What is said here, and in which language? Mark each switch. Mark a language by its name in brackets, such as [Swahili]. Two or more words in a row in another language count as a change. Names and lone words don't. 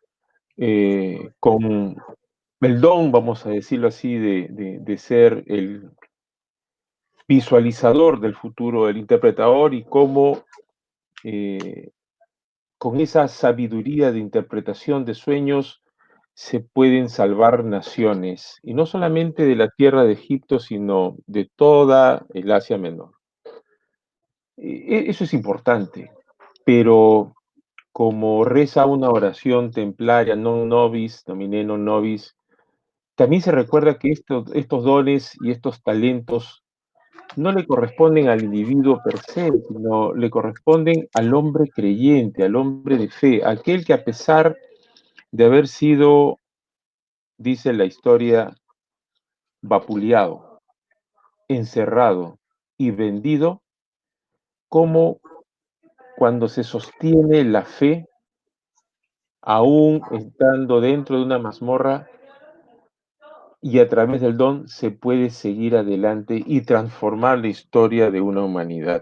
[Spanish] con el don, vamos a decirlo así, de ser el visualizador del futuro, el interpretador, y cómo con esa sabiduría de interpretación de sueños se pueden salvar naciones, y no solamente de la tierra de Egipto, sino de toda el Asia Menor. Eso es importante, pero como reza una oración templaria, [Latin] non nobis, domine non nobis, [Spanish] también se recuerda que estos dones y estos talentos no le corresponden al individuo [Latin] per se, [Spanish] sino le corresponden al hombre creyente, al hombre de fe, aquel que a pesar de haber sido, dice la historia, vapuleado, encerrado y vendido, como cuando se sostiene la fe, aún estando dentro de una mazmorra, y a través del don se puede seguir adelante y transformar la historia de una humanidad.